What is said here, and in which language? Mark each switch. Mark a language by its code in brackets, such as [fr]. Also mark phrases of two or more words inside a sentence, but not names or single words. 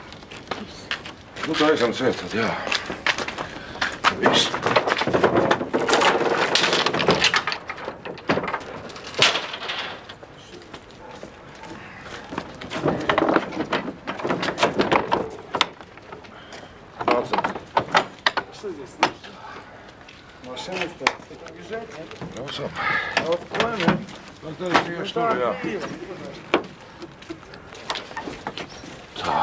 [lv] Nu, tā aizam ciet, tad jā. Viss. Mācam. [ru] Что здесь слышно? Машина стоит. Что-то объезжает, нет? [lv] Braucam. [ru] А вот кроме... [lv] Nu, tad es iešu tur, jā. Tā.